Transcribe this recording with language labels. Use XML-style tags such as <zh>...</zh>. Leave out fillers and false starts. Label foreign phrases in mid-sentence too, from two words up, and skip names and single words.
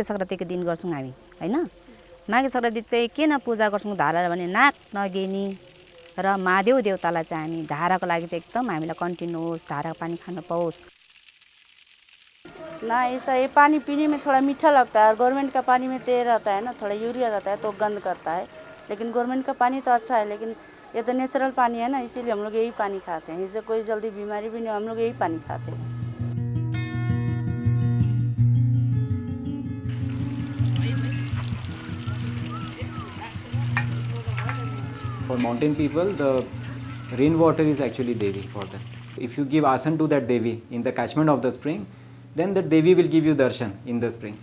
<ne>संक्रान्तिको दिन गर्छौं हामी हैन माघे संक्रान्ति चाहिँ किन पूजा गर्छौं धारा भने नाक नगेनी र महादेव देवतालाई चाहिँ हामी धाराको लागि चाहिँ एकदम हामीलाई कन्टिन्यू होस् धाराको पानी खान पाओस्</ne> <hi>ना ऐसा ये पानी पीने में थोड़ा मीठा लगता है और गवर्नमेंट का पानी में तेल रहता है ना थोड़ा यूरिया रहता है तो गंद करता है लेकिन गवर्नमेंट का पानी तो अच्छा है लेकिन ये तो नेचुरल पानी है ना इसीलिए हम लोग यही पानी खाते हैं इससे कोई जल्दी बीमारी भी नहीं हम लोग यही पानी खाते हैं</hi> <en>For mountain people, the rainwater is actually Devi for them. If you give asan to that Devi in the catchment of the spring, then the Devi will give you darshan in the spring.</en>